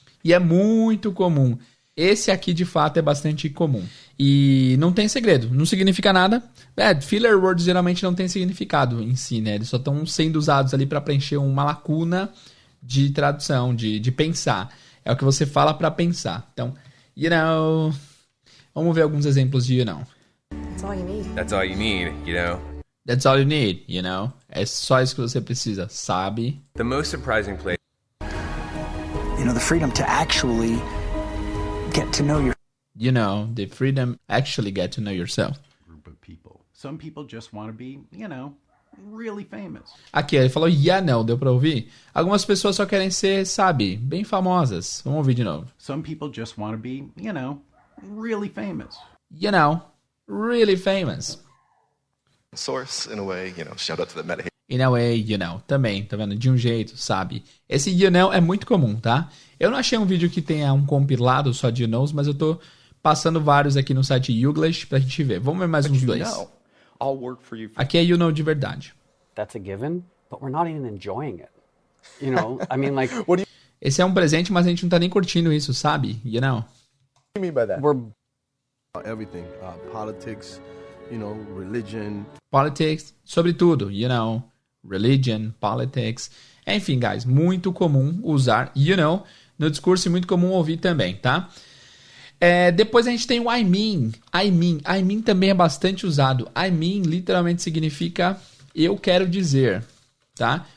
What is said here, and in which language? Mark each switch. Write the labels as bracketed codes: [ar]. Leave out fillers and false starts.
[pt] E é muito comum. Esse aqui, de fato, é bastante comum. E não tem segredo, não significa nada. Filler words geralmente não tem significado em si, né? Eles só estão sendo usados ali para preencher uma lacuna de tradução, de pensar. É o que você fala para pensar. Então, [en] you know... [pt] Vamos ver alguns exemplos de you know. [en] That's all you need. That's all you need, you know. That's all you need, you know. [pt] É só isso que você precisa, sabe? [en] The most surprising place. You know, the freedom to actually get to know your... You know, the freedom actually get to know yourself. Group of people. Some people just want to be, you know, really famous. [pt] Aqui, ele falou [en] yeah, [pt] não, deu pra ouvir? Algumas pessoas só querem ser, sabe, bem famosas. Vamos ouvir de novo. [en] Some people just want to be, you know, really famous. You know, really famous. Source, in a way, you know, shout out to the meta. In a way, you know, [pt] também, tá vendo? De um jeito, sabe? Esse you know é muito comum, tá? Eu não achei um vídeo que tenha um compilado só de you knows, mas eu tô passando vários aqui no site Youglish pra gente ver. Vamos ver mais uns dois. Aqui é you know de verdade. [en] That's a given, but we're not even enjoying it. You know, I mean, like... [pt] Esse é um presente, mas a gente não tá nem curtindo isso, sabe? [en] You know? What do you mean by that? We're... Everything. Politics, you know, religion. Politics, sobretudo, you know. Religion, politics. [pt] Enfim, guys, muito comum usar [en] you know [pt] no discurso e muito comum ouvir também, tá? Depois a gente tem o [en] I mean. [pt] I mean também é bastante usado. [en] I mean [pt] literalmente significa eu quero dizer, tá?